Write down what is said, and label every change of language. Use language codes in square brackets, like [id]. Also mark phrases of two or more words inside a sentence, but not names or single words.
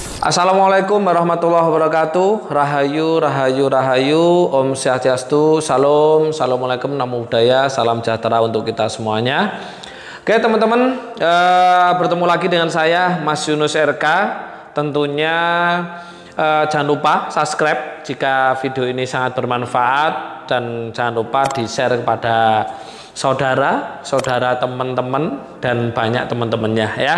[ar] السلام عليكم ورحمة الله وبركاته. [ban] Rahayu, rahayu, rahayu. Om Swastiastu. [id] Salam, assalamualaikum, [pi] namo buddhaya, [id] salam sejahtera untuk kita semuanya. Oke teman-teman, bertemu lagi dengan saya Mas Yunus RK. Tentunya jangan lupa subscribe jika video ini sangat bermanfaat, dan jangan lupa di-share kepada saudara, teman-teman, dan banyak teman-temannya ya.